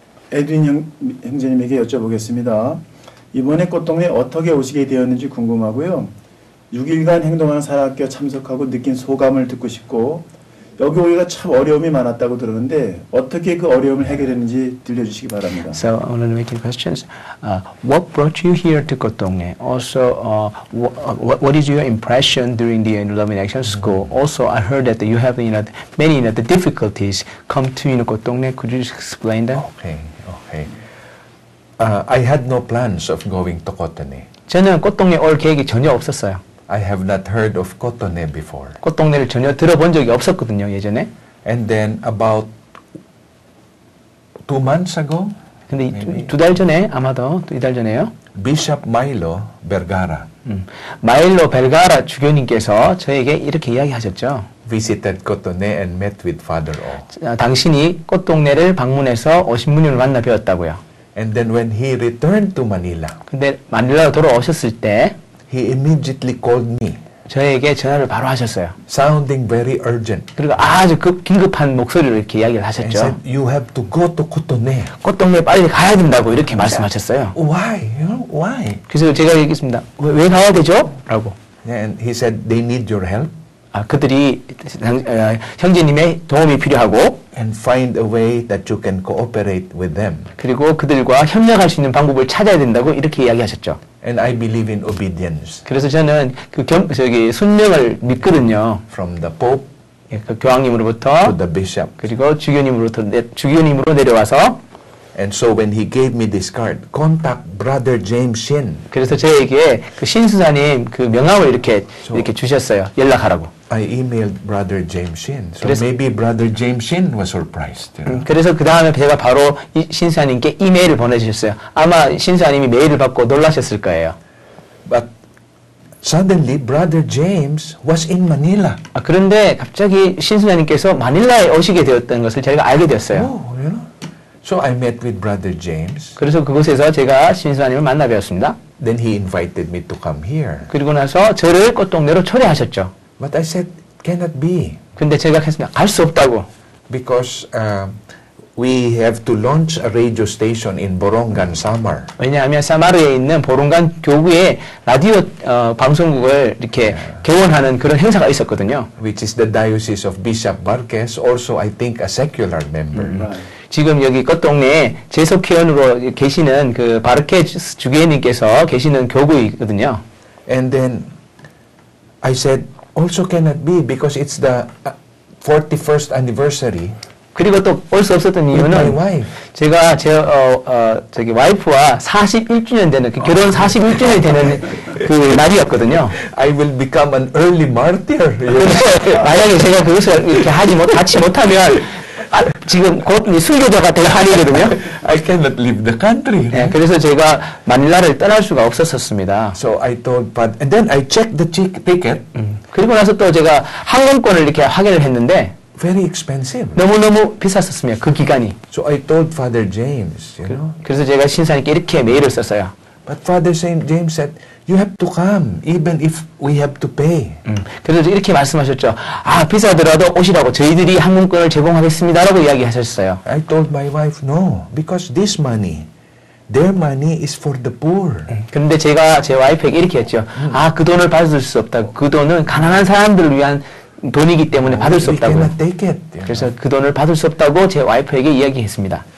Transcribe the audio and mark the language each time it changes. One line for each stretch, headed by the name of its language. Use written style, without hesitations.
Korean: 에드윈 형제님에게 여쭤보겠습니다. 이번에 꽃동네 어떻게 오시게 되었는지 궁금하고요. 6일간 행동하는 사랑학교 참석하고 느낀 소감을 듣고 싶고 여기 오기가 참 어려움이 많았다고 들었는데 어떻게 그 어려움을 해결했는지 들려주시기 바랍니다.
English: So I want to make questions. What brought you here to Kotongnae? Also, what is your impression during the Love in Action School? Also, I heard that you have many the difficulties come to Kotongnae. Could you explain that? Okay. I had no plans of going to Cotonou.
Korean: 저는 꽃동네 올 계획이 전혀 없었어요.
English: I have not heard of Cotonou before.
Korean: 꽃동네를 전혀 들어본 적이 없었거든요, 예전에.
English: And then about 2 months ago,
Korean: 근데 2달 전에, 아마도 2달 전에요.
English: Bishop Milo Vergara
Korean: 마일로 벨가라 주교님께서 저에게 이렇게 이야기하셨죠.
English: visited Cotonou and met with Father O.
Korean: 당신이 꽃동네를 방문해서 오신부님을 만나 뵈었다고요.
English: And then when he returned to Manila,
Korean: 근데 마닐라로 돌아오셨을 때
English: he immediately called me,
Korean: 저에게 전화를 바로 하셨어요.
English: sounding very urgent.
Korean: 그리고 아주 긴급한 목소리로 이렇게 이야기를
English: And
Korean: 하셨죠.
English: said, you have to go to Cotonou.
Korean: 꽃동네 빨리 가야 된다고 이렇게 말씀하셨어요.
English: Why? Why?
Korean: 그래서 제가 얘기했습니다. 왜 가야 되죠? 라고.
English: And he said, they need your help
Korean: 그들이 형제님의 도움이 필요하고
English: and find a way that you can cooperate with them.
Korean: 그리고 그들과 협력할 수 있는 방법을 찾아야 된다고 이렇게 이야기하셨죠.
English: And I believe in obedience
Korean: 그래서 저는 순명을 믿거든요.
English: from the Pope
Korean: 그 교황님으로부터
English: to the bishop.
Korean: 그리고 주교님으로 내려와서
English: And so when he gave me this card, contact Brother James Shin.
Korean: 그래서 저에게 그 신수사님 그 명함을 이렇게 주셨어요. 연락하라고.
English: I emailed Brother James Shin. So
Korean: 그래서-
English: maybe Brother James Shin was surprised.
Korean: 그래서 그 다음에 제가 바로 이 신수사님께 이메일을 보내주셨어요. 아마 신수사님이 메일을 받고 놀라셨을 거예요.
English: But suddenly Brother James was in Manila.
Korean: 그런데 갑자기 신수사님께서 마닐라에 오시게 되었다는 것을 제가 알게 되었어요.
English: Oh. So I met with Brother James.
Korean: 그래서 그곳에서 제가 신수사님을 만나 뵈었습니다.
English: Then he invited me to come here.
Korean: 그리고 나서 저를 꽃동네로 초대하셨죠.
English: But I said, cannot be.
Korean: 근데 제가 했습니다. 갈 수 없다고.
English: Because we have to launch a radio station in Borongan, Samar.
Korean: 왜냐하면 사마르에 있는 보론간 교구에 라디오 방송국을 이렇게 개원하는 그런 행사가 있었거든요.
English: Which is the diocese of Bishop Marquez, also I think a secular member.
Korean: 지금 여기 꽃동네에 재석회원으로 계시는 그 바르케스 주교님께서 계시는 교구이거든요.
English: And then I said, also cannot be because it's the 41st anniversary
Korean: 그리고 또 올 수 없었던
English: with my
Korean: 이유는
English: wife.
Korean: 제가 저기 와이프와 41주년 되는 그 결혼 41주년이 되는 그 날이었거든요.
English: I will become an early martyr.
Korean: 근데 만약에 제가 그것을 이렇게 하지 못하면 지금 곧 순교자가 될 판이거든요.
English: I cannot leave the country.
Korean: 네, 그래서 제가 마닐라를 떠날 수가 없었습니다.
English: So I told Father, and then I checked the ticket.
Korean: 그리고 나서 또 제가 항공권을 이렇게 확인을 했는데
English: Very expensive.
Korean: 너무너무 비쌌었습니다. 그 기간이.
English: So I told Father James, you know.
Korean: 그래서 제가 신사님께 이렇게 메일을 썼어요.
English: But Father James said, you have to come even if we have to pay.
Korean: 그래서 이렇게 말씀하셨죠. 아, 비싸더라도 오시라고 저희들이 항공권을 제공하겠습니다라고 이야기하셨어요.
English: I told my wife, no, because this money, their money is for the poor.
Korean: 그런데 제가 제 와이프에게 이렇게 했죠. 아, 그 돈을 받을 수 없다고. 그 돈은 가난한 사람들을 위한 돈이기 때문에 받을 수
English: We
Korean: 없다고.
English: cannot take it. You know.
Korean: 그래서 그 돈을 받을 수 없다고 제 와이프에게 이야기했습니다.